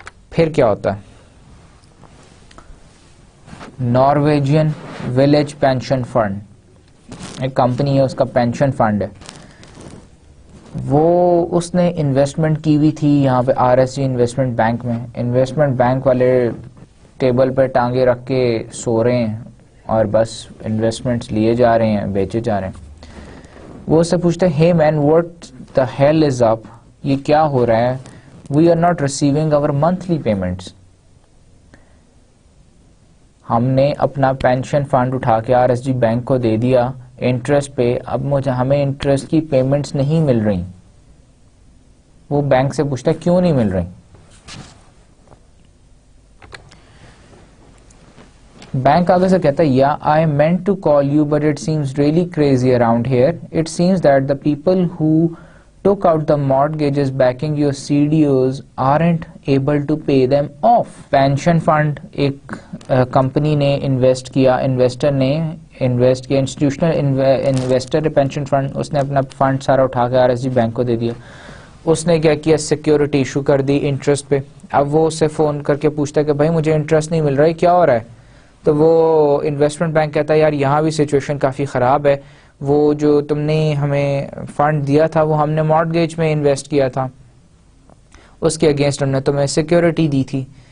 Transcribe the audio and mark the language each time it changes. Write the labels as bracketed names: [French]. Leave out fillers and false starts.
[Urdu] پھر کیا ہوتا ہے؟ نارویجین ولیج پینشن فنڈ، ایک کمپنی ہے، اس کا پینشن فنڈ ہے، وہ اس نے انویسٹمنٹ کی ہوئی تھی یہاں پہ R S جی investment bank میں. انویسٹمنٹ بینک والے ٹیبل پہ ٹانگے رکھ کے سو رہے ہیں اور بس انویسٹمنٹس لیے جا رہے ہیں، بیچے جا رہے ہیں. [English] وہ اس سے پوچھتے ہیں hey man what the hell is up، [Urdu] یہ کیا ہو رہا ہے؟ [English] we are not receiving our monthly payments. [Urdu] ہم نے اپنا پینشن فنڈ اٹھا کے آر ایس جی بینک کو دے دیا انٹرسٹ پہ، اب ہمیں انٹرسٹ کی پیمنٹس نہیں مل رہی. وہ بینک سے پوچھتا ہے کیوں نہیں مل رہی؟ بینک آگے سے کہتا ہے [English] Yeah I meant to call you but it seems really crazy around here. It seems that the people who took out the mortgages backing your CDOs aren't able to pay them off. [Urdu] Pension fund ایک company نے invest کیا، investor نے invest کیا، institutional investor pension fund, اس نے اپنا fund سارا اٹھا کے آر ایس جی بینک کو دے دیا. اس نے کیا کیا؟ سیکیورٹی ایشو کر دی انٹرسٹ پہ. اب وہ اسے فون کر کے پوچھتا ہے کہ بھائی مجھے انٹرسٹ نہیں مل رہا ہے، کیا ہو رہا ہے؟ تو وہ انویسٹمنٹ بینک کہتا ہے یار یہاں بھی سچویشن کافی خراب ہے، وہ جو تم نے ہمیں فنڈ دیا تھا وہ ہم نے مارٹگیج میں انویسٹ کیا تھا، اس کے اگینسٹ ہم نے تمہیں سیکیورٹی دی تھی.